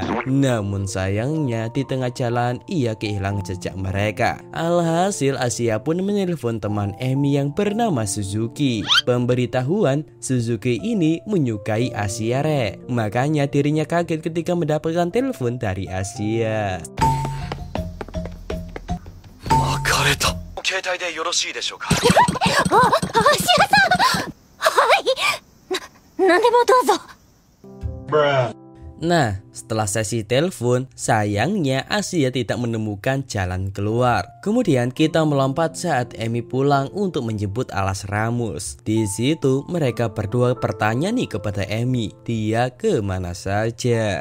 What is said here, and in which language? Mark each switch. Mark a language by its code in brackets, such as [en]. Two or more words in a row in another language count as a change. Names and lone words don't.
[id] Namun sayangnya di tengah jalan ia kehilangan jejak mereka. Alhasil Asia pun menelpon teman Emi yang bernama Suzuki. Pemberitahuan, Suzuki ini menyukai Asia makanya dirinya kaget ketika mendapatkan telepon dari Asia. [ja] 携帯でよろしいでしょうか。芦屋さん、はい、なんでもどうぞ。 [id] Nah, setelah sesi telepon, sayangnya Asia tidak menemukan jalan keluar. Kemudian kita melompat saat Emi pulang untuk menjemput Alas Ramus. Di situ mereka berdua bertanya nih kepada Emi, dia kemana saja.